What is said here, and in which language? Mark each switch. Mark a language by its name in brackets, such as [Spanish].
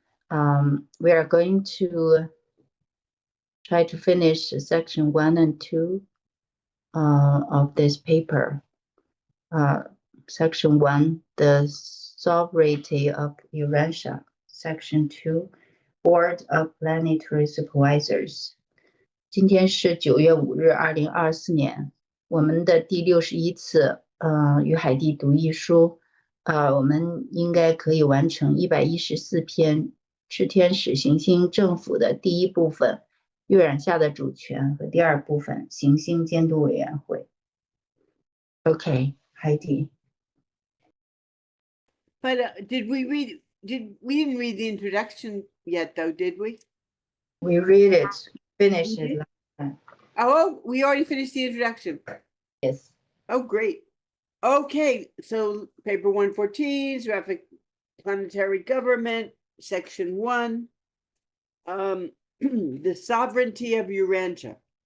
[English] We are going to try to finish section 1 and 2 of this paper. Section 1, the Sovereignty of Urantia. Section 2, Board of Planetary Supervisors. [Chinese] 今天是9月5日2024年，我们的第61次与海蒂读艺书，我们应该可以完成114篇炽天使行星政府的第一部分月染下的主权和第二部分行星监督委员会。 [English] Okay, Heidi. But we didn't read the introduction yet, though, did we? We read it, finished it last time. Oh, we already finished the introduction. Yes. Oh, great. Okay, so paper 114, Seraphic Planetary Government, section 1, the Sovereignty of Urantia.